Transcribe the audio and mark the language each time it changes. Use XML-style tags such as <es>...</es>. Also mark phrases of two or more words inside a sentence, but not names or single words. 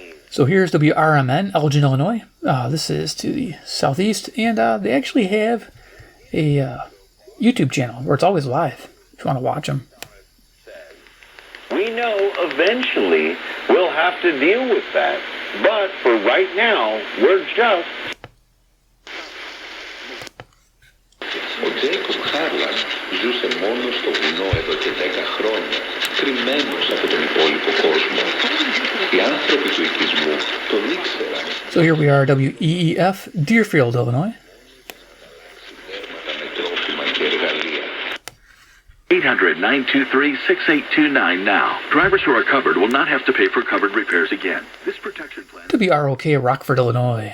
<en>So here's WRMN, Elgin, Illinois. This is to the southeast, and they actually have a YouTube channel where it's always live if you want to watch them. We know eventually we'll have to deal with that, but for right now, we're just...</en> <el>Ο Τζέικοπ Χάρλαν ζούσε μόνος στο βουνό εδώ και 10 χρόνια, κρυμμένος από τον υπόλοιπο κόσμο. Οι άνθρωποι του οικισμού τον ήξεραν.</el> <en>So here we are, WEEF, Deerfield, Illinois. 800-923-6829 now. Drivers who are covered will not have to pay for covered repairs again. This protection plan... WROK, Rockford, Illinois.</en>